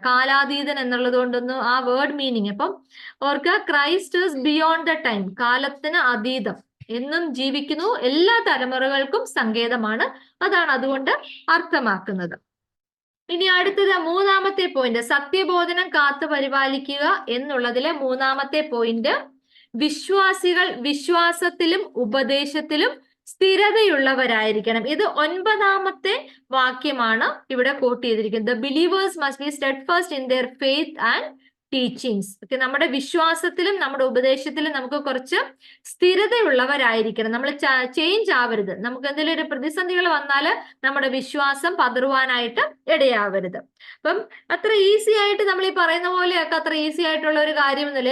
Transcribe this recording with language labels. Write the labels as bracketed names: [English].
[Malayalam] കാലാതീതൻ എന്നുള്ളത് കൊണ്ടൊന്നും ആ വേർഡ് മീനിങ്. അപ്പം ഓർക്കുക, [English] Christ is beyond the time, [Malayalam] കാലത്തിന് അതീതം, എന്നും ജീവിക്കുന്നു, എല്ലാ തലമുറകൾക്കും സങ്കേതമാണ്. അതാണ് അതുകൊണ്ട് അർത്ഥമാക്കുന്നത്. ഇനി അടുത്തത് മൂന്നാമത്തെ പോയിന്റ്, സത്യബോധനം കാത്തു പരിപാലിക്കുക എന്നുള്ളതിലെ മൂന്നാമത്തെ പോയിന്റ്, വിശ്വാസികൾ വിശ്വാസത്തിലും ഉപദേശത്തിലും സ്ഥിരതയുള്ളവരായിരിക്കണം. ഇത് 9ാമത്തെ വാക്യമാണ് ഇവിടെ കോട്ട് ചെയ്തിരിക്കുന്നത്. [English] The believers must be steadfast in their faith and teachings. [Malayalam] Okay, നമ്മുടെ വിശ്വാസത്തിലും നമ്മുടെ ഉപദേശത്തിലും നമുക്ക് കുറച്ച് സ്ഥിരതയുള്ളവരായിരിക്കണം. നമ്മൾ ചേഞ്ച് ആവരുത്. നമുക്ക് എന്തെങ്കിലും ഒരു പ്രതിസന്ധികൾ വന്നാൽ നമ്മുടെ വിശ്വാസം പതറുവാനായിട്ട് ഇടയാവരുത്. അപ്പം അത്ര ഈസി ആയിട്ട് നമ്മൾ ഈ പറയുന്ന പോലെയൊക്കെ അത്ര ഈസി ആയിട്ടുള്ള ഒരു കാര്യമൊന്നുമില്ല.